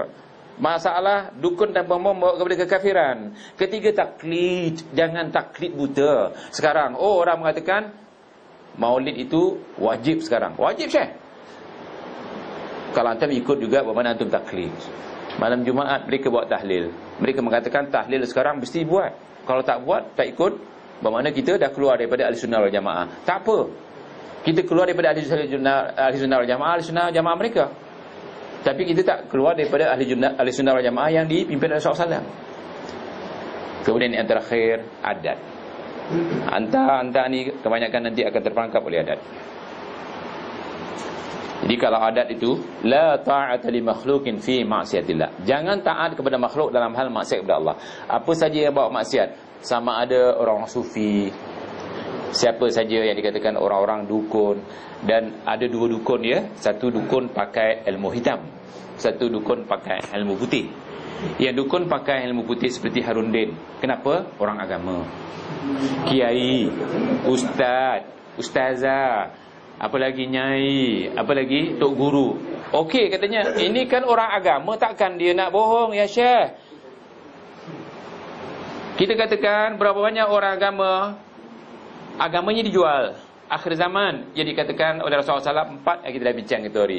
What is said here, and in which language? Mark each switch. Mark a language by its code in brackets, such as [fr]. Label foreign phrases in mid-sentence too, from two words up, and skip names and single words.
[ms] Masalah dukun dan bomoh membawa kepada kekafiran. Ketiga, taklid. Jangan taklid buta. Sekarang orang mengatakan maulid itu wajib sekarang. Wajib syekh. Kalau antum ikut juga, bagaimana antum taklid? Malam Jumaat mereka buat tahlil. Mereka mengatakan tahlil sekarang mesti buat. Kalau tak buat, tak ikut, bagaimana kita dah keluar daripada Ahlussunnah wal Jamaah. Tak apa. Kita keluar daripada Ahlussunnah wal Jamaah, Ahlussunnah Jamaah mereka. Tapi kita tak keluar daripada Ahlussunnah wal Jamaah yang dipimpin oleh Rasulullah SAW. Kemudian yang terakhir, adat. Anta ni kebanyakan nanti akan terperangkap oleh adat. Jadi kalau adat itu, [ar] لا طاعة لمخلوق في معصية الله. [ms] Jangan taat kepada makhluk dalam hal maksiat kepada Allah. Apa saja yang bawa maksiat, sama ada orang sufi, siapa saja yang dikatakan orang-orang dukun. Dan ada 2 dukun ya. Satu dukun pakai ilmu hitam, satu dukun pakai ilmu putih. Yang dukun pakai ilmu putih seperti Harun Din. Kenapa? Orang agama, kiai, ustaz, ustazah, apa lagi nyai, apa lagi tok guru. Okey katanya, ini kan orang agama, takkan dia nak bohong ya Syekh. Kita katakan berapa banyak orang agama, agamanya dijual. Akhir zaman, jadi dikatakan oleh Rasulullah SAW 4 yang kita dah bincang itu hari.